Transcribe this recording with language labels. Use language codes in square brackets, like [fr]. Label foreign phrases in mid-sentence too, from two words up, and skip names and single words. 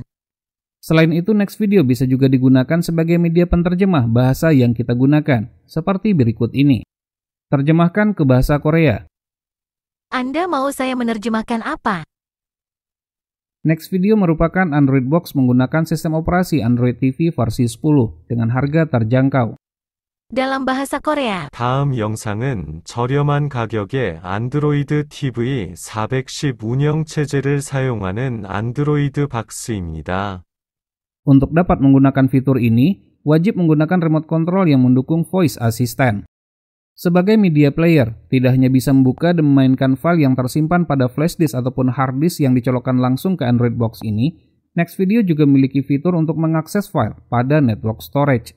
[id] Selain itu, Next Video bisa juga digunakan sebagai media penerjemah bahasa yang kita gunakan, seperti berikut ini. Terjemahkan ke bahasa Korea. Anda mau saya menerjemahkan apa? Next Video merupakan Android box menggunakan sistem operasi Android TV versi 10 dengan harga terjangkau. Dalam bahasa Korea. [ko] 다음 영상은 저렴한 가격에 안드로이드 TV 410 운영체제를 사용하는 안드로이드 박스입니다. [id] Untuk dapat menggunakan fitur ini, wajib menggunakan [en] remote control [id] yang mendukung [en] voice assistant. [id] Sebagai [en] media player, [id] tidak hanya bisa membuka dan memainkan file yang tersimpan pada [en] flash disk [id] ataupun [en] hard disk [id] yang dicolokkan langsung ke Android box ini, Next Video juga memiliki fitur untuk mengakses file pada [en] network storage.